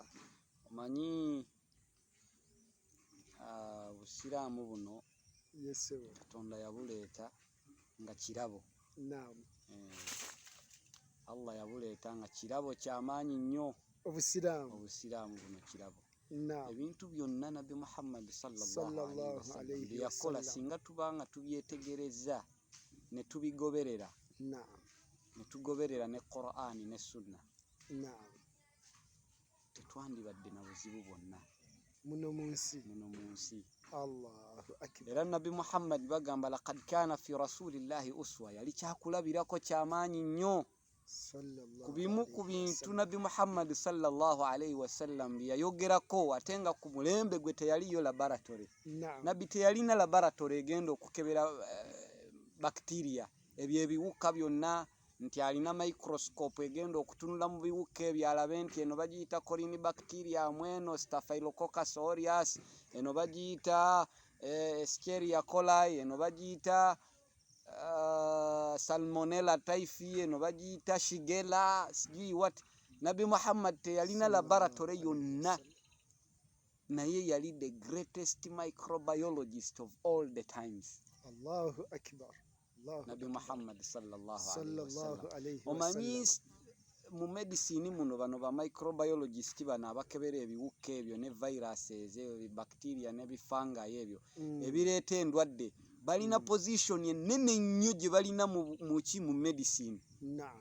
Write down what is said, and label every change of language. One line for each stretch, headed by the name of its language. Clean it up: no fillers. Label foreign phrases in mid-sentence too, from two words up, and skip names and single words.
Ganda: Omanyi obusiraamu buno Katonda yabuleeta nga kirabo. Allah yabuleeta nga kirabo ky'amaanyi nnyo. Obusiraamu buno kirabo. Ebintu byonna Nabi Muhammad
Arabic: صلى الله عليه وسلم
Ganda: yakola, singa tuba nga tubyetegereza ne tubigoberera, ne tugoberera ne Qur'ani ne Sunna, tetwandibadde na buzibu bwonna muno mu nsi.
Arabic: الله أكبر.
Ganda: Era Nabi Muhammad bagamba
Arabic: لقد كان في رسول الله أسوة,
Ganda: yali kyakulabirako ky'amaanyi nnyo. Ku bimu ku bintu Nabi Muhammad
Arabic: صلى الله عليه وسلم
Ganda: yayogerako, ate nga ku mulembe gwe teyaliyo laboratory. Nabi teyalina laboratory egenda okukebera bacteria, ebyo ebiwuka byonna, nti alina microscope egenda okutunula mu biwuka ebyo alabe nti eno bagiyita Corynebacterium, eno Staphylococcus aureus, eno bagiyita Escherichia coli, eno bagiyita Salmonella typhi, eno bagiyita Shigella, sijui what. Nabi Muhammad teyalina laboratory yonna, naye yali
English: the greatest microbiologist of all the times.
Arabic: الله أكبر. نبي محمد صلى الله عليه وسلم.
Ganda: Omanyi mu medicine muno bano ba microbiologist bano abakebera ebiwuka ebyo ne viruses ebyo, bacteria ne bifanga ebyo ebireeta endwadde, balina position ennene nnyo gye balina mu medicine.